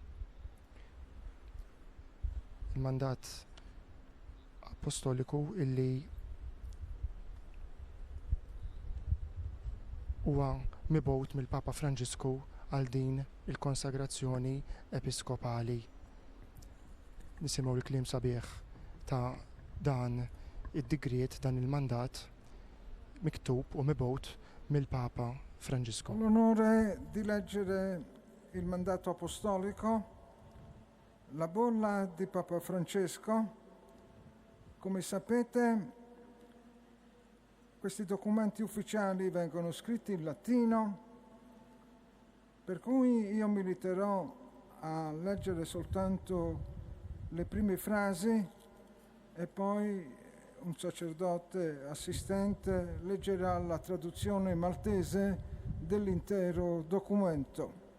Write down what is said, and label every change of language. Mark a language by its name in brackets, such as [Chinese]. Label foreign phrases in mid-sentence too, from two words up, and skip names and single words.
[Maltese] Il-mandat apostoliku illi huwa mibgħut mill-Papa Franġisku għal din il-konsagrazzjoni episkopali. Nisimgħu l-kliem sabiħ ta' dan id-digriet, dan il-mandat miktub u mibgħut mill-Papa Franġisku. [Italian] L'onore di leggere il mandato apostolico, la bolla di Papa Francesco. Come sapete, questi documenti ufficiali vengono scritti in latino, per cui io mi limiterò a leggere soltanto le prime frasi e poi un sacerdote assistente leggerà la traduzione maltese dell'intero documento.